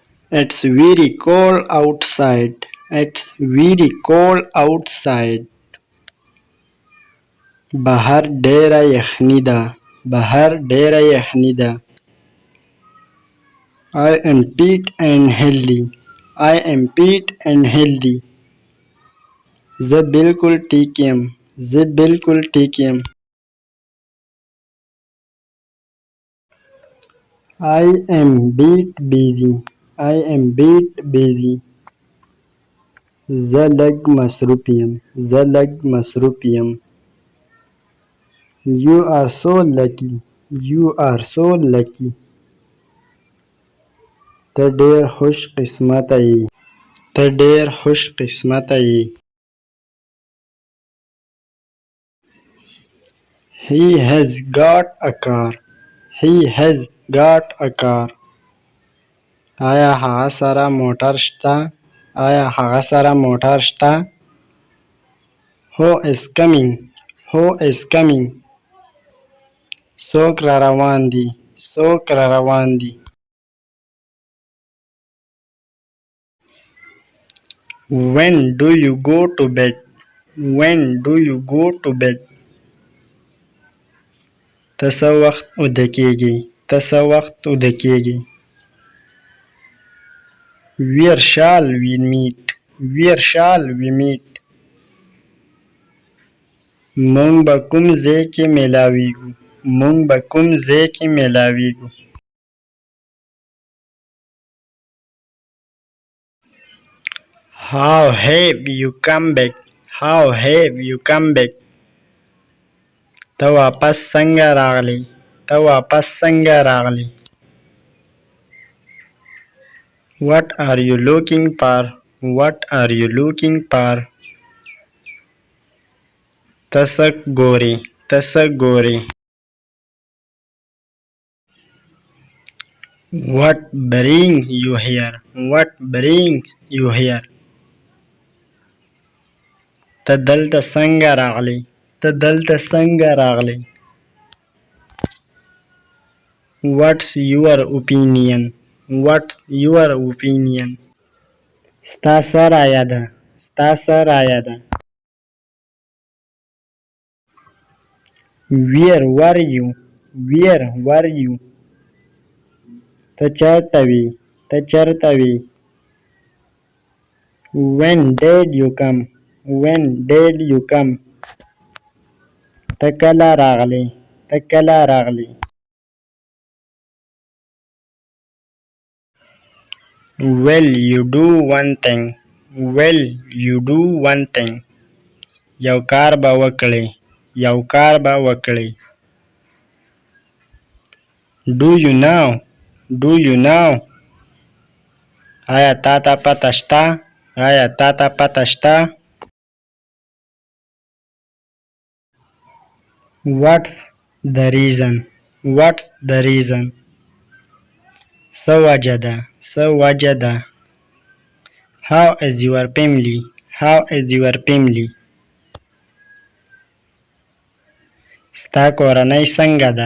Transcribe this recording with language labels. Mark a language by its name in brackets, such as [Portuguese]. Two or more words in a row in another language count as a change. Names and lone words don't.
[English] It's very cold outside. It's very cold outside. [Pashto] بهر ډېره یخني ده. بهر ډېره یخني ده. [English] I am fit and healthy. I am fit and healthy. [Pashto] زه بالکل ټیک یم. زه بالکل ټیک یم. [English] I am bit busy. I am bit busy. [Pashto] زه لږ مصروف یم. زه لږ مصروف یم. [English] You are so lucky. You are so lucky. [Pashto] ته ډېر خوش قسمته یې. ته ډېر خوش قسمته یې. [English] He has got a car. He has got a car. [Pashto] آیا هغه سره موټر شته؟ آیا هغه سره موټر شته؟ [English] Who is coming? Who is coming? [Pashto] څوک را روان دي؟ څوک را روان دي؟ [English] When do you go to bed? When do you go to bed? [Pashto] ته څه وخت ویده کېږې؟ ته څه وخت ویده کېږې؟ [English] Where shall we meet? Where shall we meet? [Pashto] موږ به کوم ځای کې میلاویږو؟ موږ به کوم ځای کې میلاویږو؟ [English] How have you come back? How have you come back? [Pashto] ته واپس څنګه راغلې؟ ته واپس څنګه راغلې؟ [English] What are you looking for? What are you looking for? [Pashto] ته څه ګورې؟ ته څه ګورې؟ [English] What brings you here? What brings you here? [Pashto] ته دلته څنګه راغلې؟ ته دلته څنګه راغلې؟ [English] What's your opinion? What's your opinion? [Pashto] ستا څه رایه ده؟ ستا څه رایه ده؟ [English] Where were you? Where were you? [Pashto] ته چېرته وې؟ ته چېرته وې؟ [English] When did you come? When did you come? [Pashto] ته کله راغلې؟ ته کله راغلې؟ [English] Will you do one thing? Will you do one thing? [Pashto] یو کار به وکړې. یو کار به وکړې. [English] Do you know? Do you know? [Pashto] آیا تا ته پته شته؟ آیا تا ته پته شته؟ [English] What's the reason? What's the reason? [Pashto] څه وجه ده؟ څه وجه ده؟ [English] How is your family? How is your family? [Pashto] ستا کورنۍ څنګه ده؟